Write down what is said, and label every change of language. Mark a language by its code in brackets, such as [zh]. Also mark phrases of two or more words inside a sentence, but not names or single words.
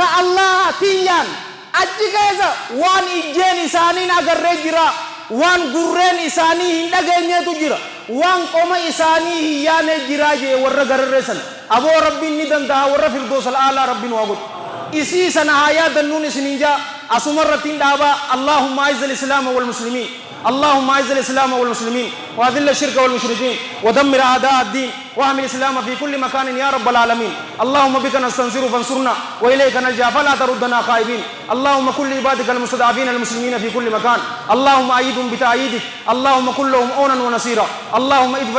[om] allaatiyyaan achi keessa waan ijjeen isaaniin agarree jira waan gurreen isaanii hin dhageenyeetu jira waan qoma isaanii hin yaane jira jee warra gararreessan aboo rabbiin ni danda'a warra firdoosa al'aalaa rabbiin waa godhu isii sana haa yaadannuun isiniin jaa asumarrattiin dhaabaa [ar] اللهم أعز الإسلام والمسلمين اللهم اعز الاسلام والمسلمين واذل الشرك والمشركين ودمر اعداء الدين واحمي الاسلام في كل مكان يا رب العالمين اللهم بك نستنصر فانصرنا واليك نلجا فلا تردنا خائبين اللهم كل عبادك المستضعفين المسلمين في كل مكان اللهم ايدهم بتأييدك اللهم كن لهم عونا ونصيرا اللهم ادفع